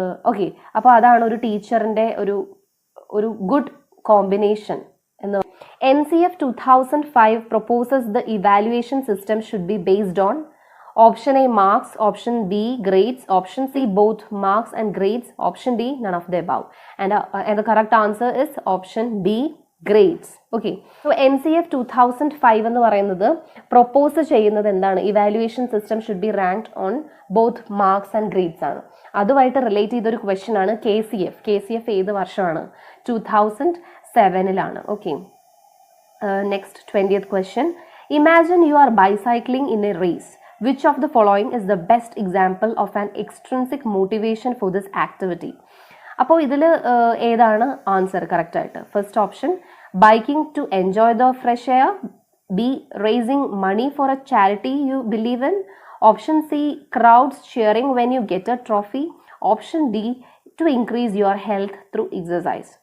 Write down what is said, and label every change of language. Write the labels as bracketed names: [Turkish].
[Malayalam] Okay, അപ്പോൾ അതാണ് ഒരു ടീച്ചറിൻ്റെ ഒരു ഗുഡ് കോമ്പിനേഷൻ എന്ന്. [English] NCF 2005 proposes the evaluation system should be based on option A marks, option B grades, option C both marks and grades, option D none of the above, and the correct answer is option B grades. Okay, so [Malayalam] NCF 2005 എന്ന് പറയുന്നത് propose ചെയ്യുന്നത് എന്താണ്? [English] Evaluation system should be ranked on both marks and grades ആണ്. [Malayalam] അതുമായിട്ട് relate ചെയ്തൊരു question ആണ് KCF ഏത് വർഷമാണ്? [English] 2007-ലാണ്. Okay, next 20th question. Imagine you are bicycling in a race. Which of the following is the best example of an extrinsic motivation for this activity? [Malayalam] അപ്പോൾ ഇതിൽ ഏതാണ് [English] Answer correct ആയിട്ട്? First option biking to enjoy the fresh air, B racing money for a charity you believe in, option C crowds cheering when you get a trophy, option D to increase your health through exercise.